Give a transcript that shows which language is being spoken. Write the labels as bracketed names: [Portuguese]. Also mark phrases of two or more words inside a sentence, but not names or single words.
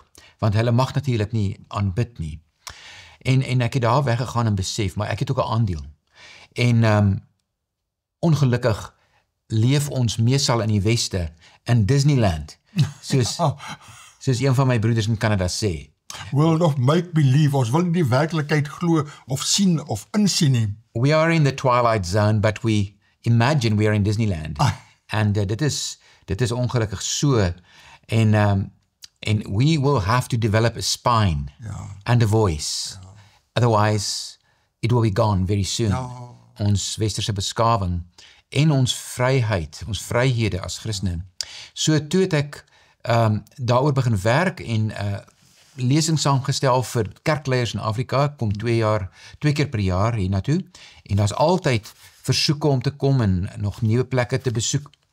[Afrikaans] Want hulle mag natuurlik nie aanbid nie. En ek het daar weggegaan en besef, maar ek het ook 'n aandeel. En ongelukkig leef ons meestal in die weste in Disneyland. Soos een van my broeders in Canada sê. [English] World of make-believe, [Afrikaans] ons wil nie die werklikheid glo of sien of insien nie. [English] We are in the twilight zone, but we imagine we are in Disneyland. [Afrikaans] And dit is ongelukkig so. [English] And we will have to develop a spine and a voice. Otherwise, it will be gone very soon. [Afrikaans] Ons westerse beskawing en ons vryheid, ons vryhede as Christene. So toe het ek daaroor begin werk en lesings saamgestel vir kerkleiers in Afrika. Ek kom 2 keer per jaar hiernatoe. En daar's altyd versoeke om te kom en nog nuwe plekke te besoek.